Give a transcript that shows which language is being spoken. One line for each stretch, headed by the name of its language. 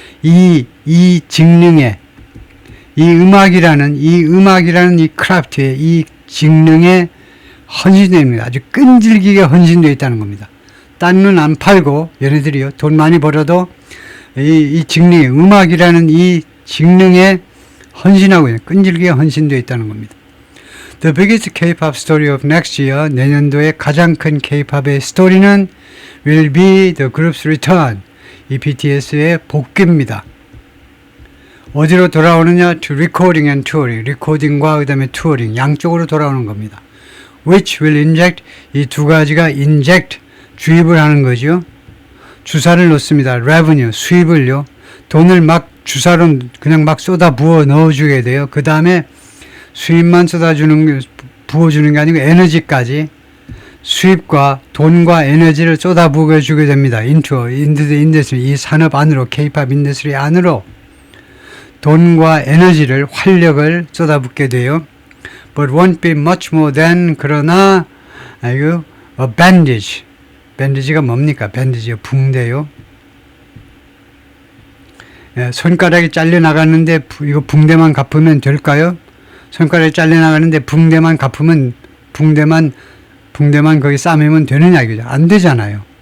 Korean: 이 직능에 이 음악이라는 이 크래프트의 이 직능에 헌신됩니다. 아주 끈질기게 헌신되어 있다는 겁니다. 딴 눈 안 팔고 얘네들이요. 돈 많이 벌어도 이 직능에 음악이라는 이 직능에 헌신하고 있는 끈질기게 헌신되어 있다는 겁니다.
English: The biggest K-pop story of next year
Korean: 내년도의 가장 큰 K-pop의 스토리는
English: will be the group's return
Korean: 이 BTS의 복귀입니다. 어디로 돌아오느냐?
English: To recording and touring.
Korean: 리코딩과 그 다음에 touring. 양쪽으로 돌아오는 겁니다.
English: Which will inject.
Korean: 이 두 가지가 inject. 주입을 하는 거죠. 주사를 놓습니다. revenue. 수입을요. 돈을 막 주사로 그냥 막 쏟아 부어 넣어주게 돼요. 그 다음에 수입만 부어주는 게 아니고 에너지까지 수입과 돈과 에너지를 쏟아 부어주게 됩니다.
English: into industry.
Korean: 이 산업 안으로 K-pop 인더스트리 안으로 돈과 에너지를 활력을 쏟아붓게 돼요.
English: But won't be much more than
Korean: 그러나
English: a bandage.
Korean: bandage가 뭡니까? bandage가 붕대요. 손가락이 잘려 나갔는데 이거 붕대만 갚으면 될까요? 손가락이 잘려 나가는데 붕대만 갚으면 붕대만 거기 싸매면 되느냐 이거죠. 안 되잖아요.